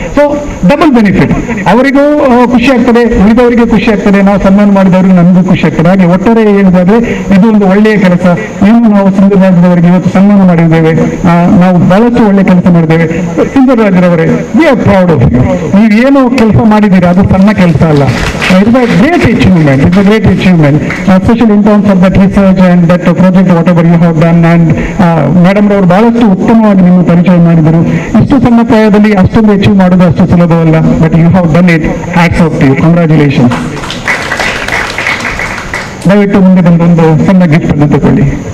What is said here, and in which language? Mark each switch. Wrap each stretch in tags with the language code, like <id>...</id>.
<kn>So double benefit, ಅವರಿಗೂ ಖುಷಿ ಆಗ್ತದೆ, ಉಳಿದವರಿಗೆ ಖುಷಿ ಆಗ್ತದೆ, ನಾವು ಸನ್ಮಾನ ಮಾಡಿದವರಿಗೆ ನಮಗೂ ಖುಷಿ ಆಗ್ತದೆ. ಹಾಗೆ ಒಟ್ಟಾರೆ ಹೇಳುವುದಾದ್ರೆ ಇದು ಒಂದು ಒಳ್ಳೆಯ ಕೆಲಸ. ಏನು ನಾವು ಸಿಂಧೂರ ರಾಜ್ಯದವರಿಗೆ ಇವತ್ತು ಸನ್ಮಾನ ಮಾಡಿದ್ದೇವೆ, ನಾವು ಬಹಳಷ್ಟು ಒಳ್ಳೆ ಕೆಲಸ ಮಾಡಿದ್ದೇವೆ. ಸಿಂಧೂರ ರಾಜ್ಯದವರೇ,</kn> <en>We are proud of you.</en> <kn>ನೀವು ಏನು ಕೆಲಸ ಮಾಡಿದ್ದೀರಾ ಅದು ಸಣ್ಣ ಕೆಲಸ ಅಲ್ಲ.</kn> <en>It's a great achievement. It's a great achievement, especially in terms of that research and that project, whatever you have done.</en> <kn>And madam ರವರು ಬಹಳಷ್ಟು ಉತ್ತಮವಾಗಿ ನಿಮ್ಮ ಪರಿಚಯ ಮಾಡಿದರು. ಇಷ್ಟು ಸಣ್ಣ ಪ್ರಾಯದಲ್ಲಿ ಅಷ್ಟೊಂದು ಅಚೀವ್ ಮಾಡೋದು ಅಷ್ಟು ಸುಲಭವಲ್ಲ.</kn> <en>But you have done it. Hats off to you.</en> <kn>Congratulation. ದಯವಿಟ್ಟು ಮುಂದೆ ಬಂದೊಂದು ಸಣ್ಣ ಗಿಫ್ಟ್ ಅನ್ನು ತಗೊಳ್ಳಿ.</kn>